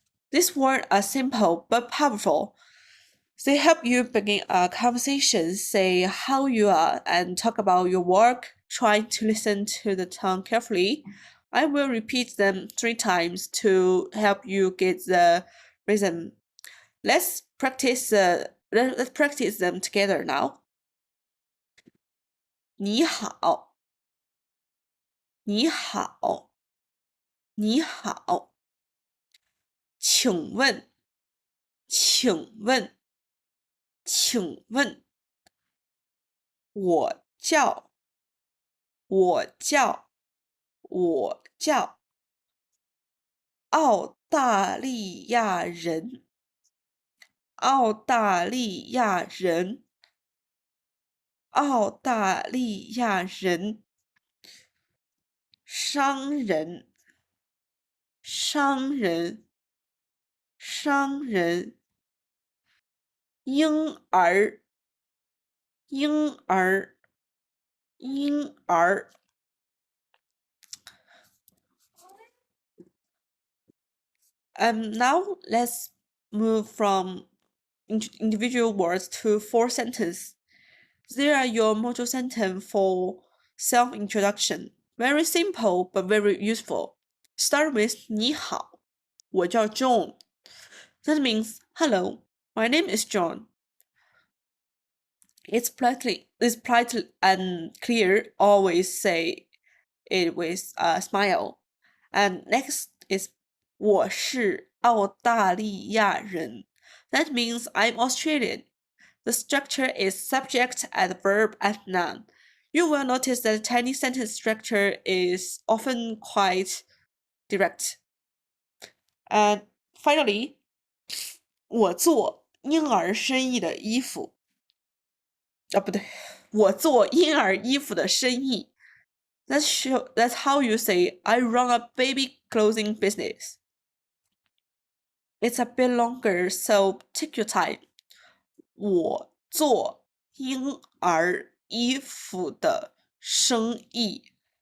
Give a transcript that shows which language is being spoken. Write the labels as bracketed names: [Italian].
[English] These words are simple but powerful. They help you begin a conversation, say how you are, and talk about your work. Try to listen to the tone carefully. I will repeat them 3 times to help you get the rhythm. Let's practice them together now. [Chinese] 你好，你好，你好，请问，请问，请问，我叫，我叫，我叫，澳大利亚人，澳大利亚人，澳大利亚人，商人，商人，商人，婴儿，婴儿，婴儿。 [English] Now let's move from individual words to four sentences. There are your module sentence for self-introduction. Very simple but very useful. start with [Chinese] 你好，我叫 [English] John. That means hello, my name is John. It's politely and clear. Always say it with a smile. And next is [Chinese] 我是澳大利亚人. [English] That means I'm Australian. The structure is subject and verb and noun. You will notice that Chinese sentence structure is often quite direct. [Chinese] And finally, 我做婴儿生意的衣服。不对，我做婴儿衣服的生意。 [English] That's how you say I run a baby clothing business. It's a bit longer, so take your time. [Chinese] 我做婴儿衣服的生意。